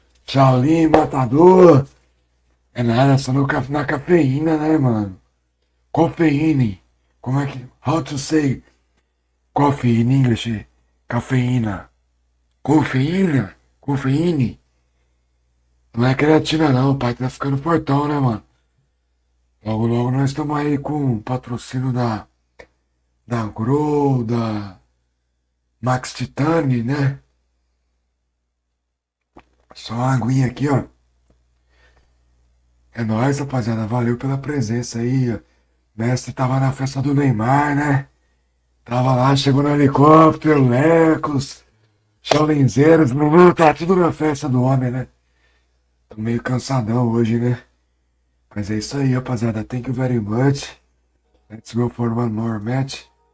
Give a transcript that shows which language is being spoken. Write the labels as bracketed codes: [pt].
[pt] Shaolin, Matador. É nada, só na cafeína, né, mano? Cofeíne. Como é que... [en] How to say coffee in English? [pt] Cafeína. Cofeína. Cofeíne. Não é creatina não, o pai tá ficando fortão, né, mano? Logo, logo nós estamos aí com o patrocínio da Grow, da Max Titani, né? Só uma aguinha aqui, ó. É nóis, rapaziada. Valeu pela presença aí, ó. Mestre tava na festa do Neymar, né? Tava lá, chegou no helicóptero, Lecos, Shaolinzeiros, tá tudo na festa do homem, né? Tô meio cansadão hoje, né? Mas é isso aí, rapaziada. [en] Thank you very much. Let's go for one more match.